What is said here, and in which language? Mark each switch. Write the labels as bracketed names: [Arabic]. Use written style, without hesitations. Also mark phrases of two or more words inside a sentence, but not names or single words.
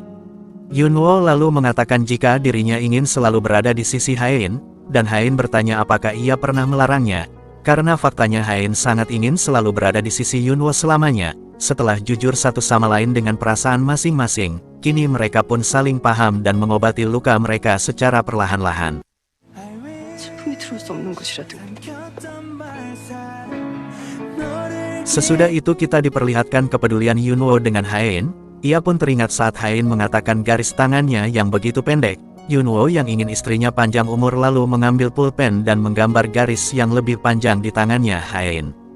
[Indonesian] Yunwo lalu mengatakan jika dirinya ingin selalu berada di sisi Haein, dan Haein bertanya apakah ia pernah melarangnya. Karena faktanya Haein sangat ingin selalu berada di sisi Yunwo selamanya. Setelah jujur satu sama lain dengan perasaan masing-masing, kini mereka pun saling paham dan mengobati luka mereka secara perlahan-lahan. [Korean] 슬픔이 들어올 수 없는 곳이라도. [Indonesian] Sesudah itu kita diperlihatkan kepedulian Yunwo dengan Haein. Ia pun teringat saat Haein mengatakan garis tangannya yang begitu pendek. Yunwo yang ingin istrinya panjang umur lalu mengambil pulpen dan menggambar garis yang lebih panjang di tangannya Haein.